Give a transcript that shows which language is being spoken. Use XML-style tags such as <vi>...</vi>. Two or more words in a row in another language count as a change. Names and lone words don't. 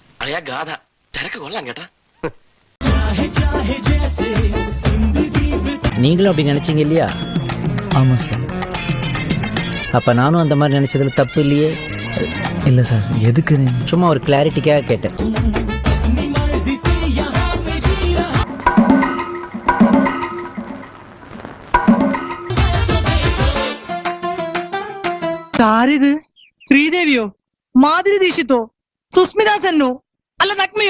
<ml>ഗാഥ ചരക്ക് കൊള്ളാം കേട്ടാ.</ml> <ta>நீங்களும் அப்படி நினைச்சீங்க இல்லையா? ஆமா சார். அப்ப நானும் அந்த மாதிரி நினைச்சதுல தப்பு இல்லையே? இல்ல சார், எதுக்கு? சும்மா ஒரு கிளாரிட்டிக்காக கேட்டேன்.</ta> <ml>ആരിത്? ശ്രീദേവിയോ, മാധുരി ദീക്ഷിത്തോ, സുസ്മിതാ സെന്നോ, അല്ല നഗ്മയോ?</ml>